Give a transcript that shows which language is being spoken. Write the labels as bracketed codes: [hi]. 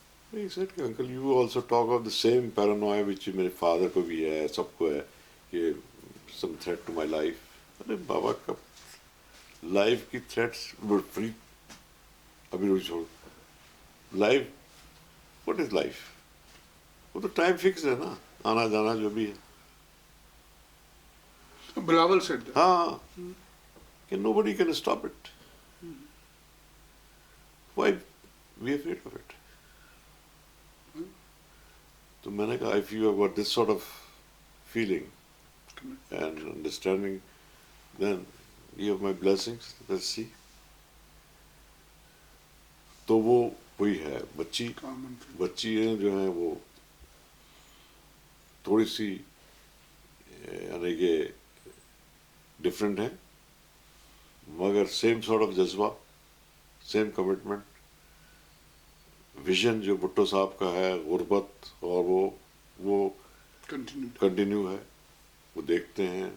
[en] He said کہ uncle you also talk of the same paranoia which [ur] میرے father کو بھی ہے, سب کو ہے, کہ [en] Some threat to my life. [ur] ارے بابا کب لائف کی تھریٹس فری, ابھی روز چھوڑ لائف, [en] What is life? [ur] وہ تو ٹائم فکس ہے نا, آنا جانا جو بھی ہے. [en] Bilawal said that. [ur] ہاں, کہ [en] nobody can stop it. Why we are afraid of it? [ur] تو میں نے کہا [en] if you have got this sort of feeling and understanding, then you have my blessings. Let's see. [ur] تو وہ وہی ہے, بچی ہیں جو ہیں وہ تھوڑی سی یعنی کہ ڈفرینٹ ہیں, مگر [en] same sort of [ur] جذبہ, سیم کمٹمنٹ, ویژن جو بھٹو صاحب کا ہے, غربت, اور وہ کنٹینیو ہے, وہ دیکھتے ہیں.